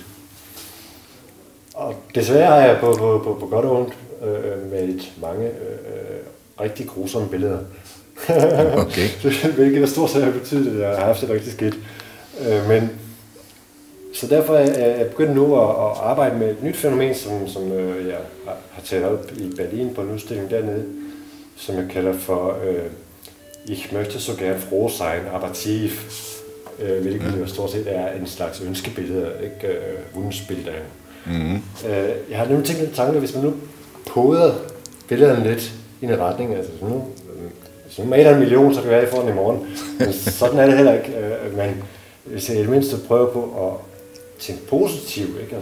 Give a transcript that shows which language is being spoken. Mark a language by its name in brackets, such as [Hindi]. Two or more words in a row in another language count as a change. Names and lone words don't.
[Danish] Og desværre har jeg på godt og ondt malet mange rigtig grusomme billeder. Okay. Hvilket der stort set har betydet, at jeg har haft det rigtig skidt. Så derfor er jeg begyndt nu at arbejde med et nyt fænomen, som jeg har taget op i Berlin på en udstilling dernede, som jeg kalder for [German] Ich möchte so gern froh sein, aber tief, [Danish] hvilket jo stort set er en slags ønskebillede, ikke Wunschbilder. Jeg har nu tænkt en tanke, hvis man nu poder billederne lidt i en retning, altså hvis man maler 1 million, så kan jeg få den i morgen. Men sådan er det heller ikke. Men hvis jeg i det mindste prøver på at tænke positivt, ikke?